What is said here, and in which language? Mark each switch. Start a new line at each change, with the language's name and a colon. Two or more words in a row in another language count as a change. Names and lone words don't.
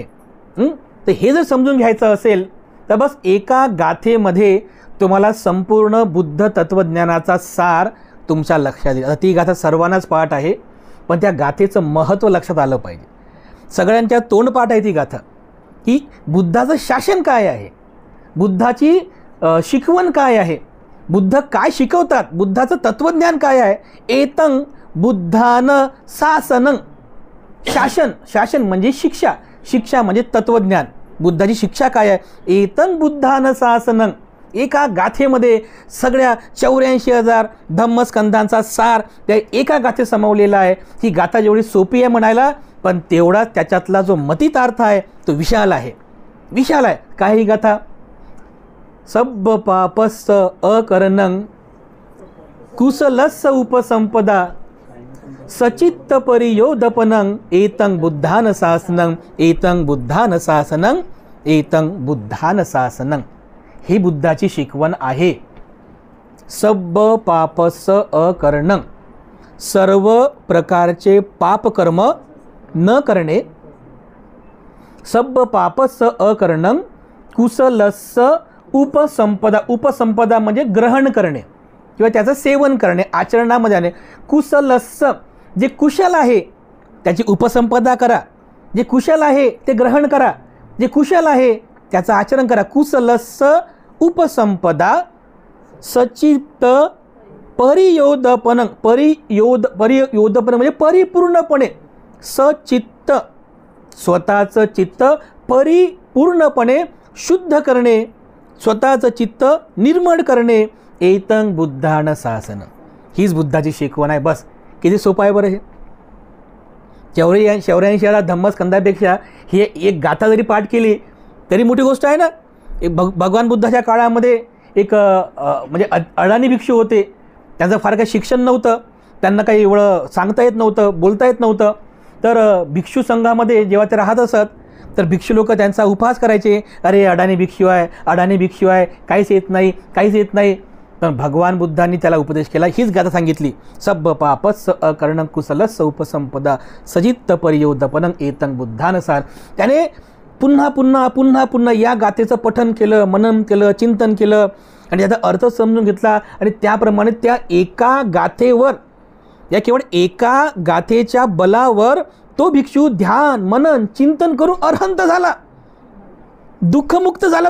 Marathi: तर हे जर समजून घ्यायचं असेल तर बस एका गाथेमध्ये तुम्हाला संपूर्ण बुद्ध तत्त्वज्ञानाचा सार तुमच्या लक्षात येईल. आता ती गाथा सर्वांनाच पाठ आहे, पण त्या गाथेचं महत्त्व लक्षात आलं पाहिजे. सगळ्यांच्या तोंडपाठ आहे ती गाथा, की बुद्धाचं शासन काय आहे, बुद्धाची शिकवण काय आहे, बुद्ध काय शिकवतात, बुद्धाचं तत्त्वज्ञान काय आहे.
Pali: एतं बुद्धान शासनं,
Marathi: शासन म्हणजे शिक्षा, शिक्षा म्हणजे तत्त्वज्ञान. बुद्धाची शिक्षा काय आहे,
Pali: एतं बुद्धान शासनं.
Marathi: एका गाथेमध्ये सगळ्या 84,000 धम्मस्कंधांचा सार त्या एका गाथेत समावलेला आहे. ही गाथा जेवढी सोपी आहे म्हणायला, पण तेवढा त्याच्यातला जो मतितार्थ आहे तो विशाल आहे, विशाल आहे. काय ही गाथा,
Pali: सब्ब पापस्स अकरणं कुशलस्स उपसंपदा सचित्त परियोदपनं एतं बुद्धान शासनं, एतं बुद्धान शासनं, एतं बुद्धान शासनं.
Marathi: ही बुद्धाची शिकवण आहे.
Pali: सब्ब पापस्स अकरणं,
Marathi: सर्व प्रकारचे पापकर्म न करणे.
Pali: सब्ब पापस्स अकरणं कुशलस्स उपसंपदा,
Marathi: उपसंपदा म्हणजे ग्रहण करणे किंवा त्याचं सेवन करणे, आचरणामध्ये आणणे. कुशलस्स, जे कुशल आहे त्याची उपसंपदा करा, जे कुशल आहे ते ग्रहण करा, जे कुशल आहे त्याचं आचरण करा.
Pali: कुशलस्स उपसंपदा सचित्त परियोदपनं,
Marathi: परियोदपनं म्हणजे परिपूर्णपणे, सचित्त स्वतःचं चित्त परिपूर्णपणे शुद्ध करणे, स्वतःचं चित्त निर्मळ करणे.
Pali: एतं बुद्धान शासन,
Marathi: हीच बुद्धाची शिकवण आहे. बस किती सोपं आहे बरं हे. 84,000 धम्मस्कंदापेक्षा ही एक गाथा जरी पाठ केली तरी मोठी गोष्ट आहे ना. एक भगवान बुद्धाच्या काळामध्ये एक म्हणजे अडाणी भिक्षू होते, त्यांचं फार काही शिक्षण नव्हतं, त्यांना काही एवढं सांगता येत नव्हतं, बोलता येत नव्हतं. तर भिक्षू संघामध्ये जेव्हा ते राहत असत तर भिक्षू लोक त्यांचा उपहास करायचे, अरे अडाणी भिक्षू आहे, अडाणी भिक्षू आहे, काहीच येत नाही, काहीच येत नाही. पण भगवान बुद्धांनी त्याला उपदेश केला, हीच गाथा सांगितली.
Pali: सब्ब पापस्स अकरणं कुशलस्स उपसंपदा सजित्त परियोदपनं एतं बुद्धान सार.
Marathi: त्याने पुन्हा पुन्हा पुन्हा पुन्हा या गाथेचं पठन केलं, मनन केलं, चिंतन केलं आणि त्याचा अर्थ समजून घेतला. आणि त्याप्रमाणे त्या एका गाथेवर, या केवळ एका गाथेच्या बलावर तो भिक्षू ध्यान मनन चिंतन करून अरहंत झाला, दुःखमुक्त झाला.